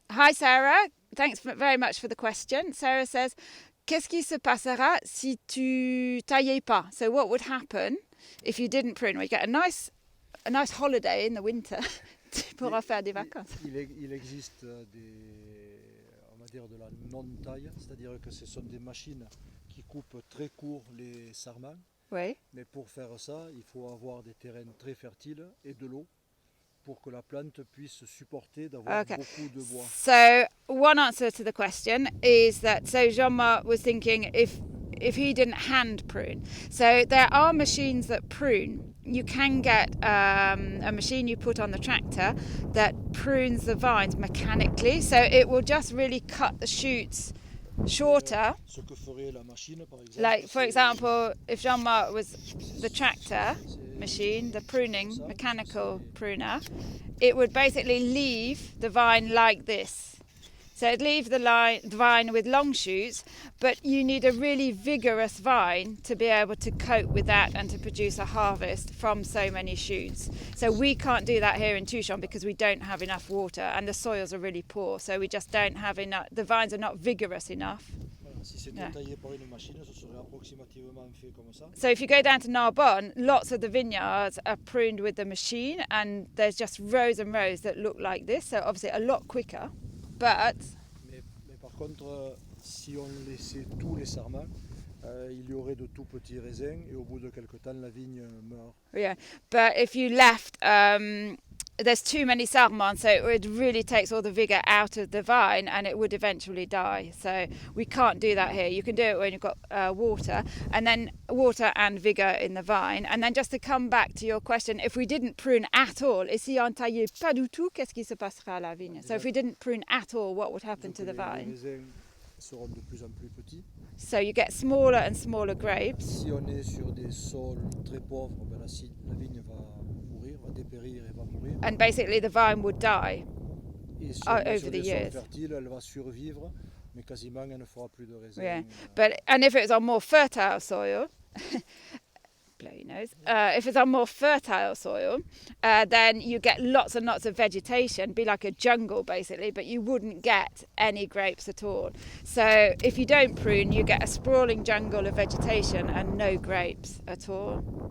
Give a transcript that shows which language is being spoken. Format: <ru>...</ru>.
<en>Hi Sarah, thanks very much for the question. Sarah says,</en> <fr>qu'est-ce qui se passera si tu taillais pas?</fr> <en>So what would happen if you didn't prune? We get a nice holiday in the winter.</en> <fr>Tu pourras faire des vacances. Il existe on va dire de la non-taille, c'est-à-dire que ce sont des machines qui coupent très court les sarments. Oui. Mais pour faire ça, il faut avoir des terrains très fertiles et de l'eau pour que la plante puisse supporter d'avoir beaucoup de bois.</fr> <en>So one answer to the question is that Jean-Marc was thinking if he didn't hand prune. So there are machines that prune. You can get a machine you put on the tractor that prunes the vines mechanically. So it will just really cut the shoots shorter.</en> <fr>Ce que ferait la machine, par exemple.</fr> <en>Like, for example, if Jean-Marc was the tractor machine, the pruning, mechanical pruner, it would basically leave the vine like this. So it'd leave the vine with long shoots, but you need a really vigorous vine to be able to cope with that and to produce a harvest from so many shoots. So we can't do that here in Touchon because we don't have enough water and the soils are really poor. So we just don't have enough, the vines are not vigorous enough.</en> <fr>Si c'était taillé par une machine, ce serait approximativement fait comme ça.</fr> <en>So if you go down to Narbonne, lots of the vineyards are pruned with the machine and there's just rows and rows that look like this. So obviously a lot quicker. But</en> <fr>mais par contre, si on laissait tous les sarments, il y aurait de tout petits raisins et au bout de quelques temps, la vigne meurt.</fr> <en>Yeah, but if you left, there's too many sarments, so it really takes all the vigour out of the vine and it would eventually die. So we can't do that here. You can do it when you've got water and vigour in the vine. And then just to come back to your question, if we didn't prune at all,</en> <fr>et si on taillait pas du tout, qu'est-ce qui se passera à la vigne?</fr> <en>So if we didn't prune at all, what would happen to the vine?</en> <fr>Les raisins seront de plus en plus petits.</fr> <en>So you get smaller and smaller grapes.</en> <fr>Si on est sur des sols très pauvres, ben la vigne va mourir, va dépérir et va mourir.</fr> <en>And basically the vine would die over the years.</en> <fr>Sur des sols fertiles, elle va survivre, mais quasiment elle ne fera plus de raisins.</fr> <en>Yeah, and if it was on more fertile soil, blow your nose. If it's on more fertile soil, then you get lots and lots of vegetation, be like a jungle basically, but you wouldn't get any grapes at all. So if you don't prune, you get a sprawling jungle of vegetation and no grapes at all.</en>